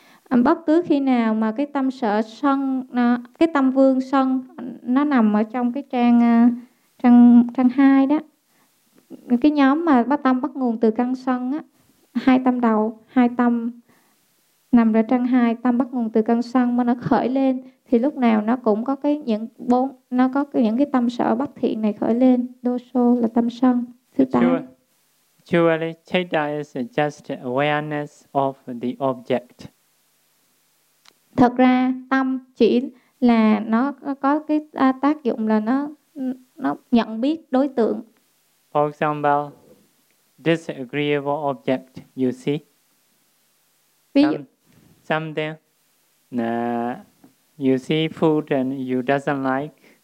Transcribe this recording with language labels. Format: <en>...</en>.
<vi>Bất cứ khi nào mà cái tâm sở sân, cái tâm vương sân nó nằm ở trong cái trang trang 2 đó, cái nhóm mà bắt tâm bắt nguồn từ căn sân á, hai tâm đầu, hai tâm nằm ở trang 2, tâm bắt nguồn từ căn sân mà nó khởi lên thì lúc nào nó cũng có cái những bốn, nó có cái, những cái tâm sở bất thiện này khởi lên. Dosa là tâm sân thứ 8.</vi> <en>Actually, chitta is just awareness of the object.</en> <vi>Thật ra tâm chỉ là nó có cái tác dụng là nó nhận biết đối tượng.</vi> <en>For example, disagreeable object, you see.</en> <vi>Ví</vi> <en>something, you see food and you doesn't like.</en>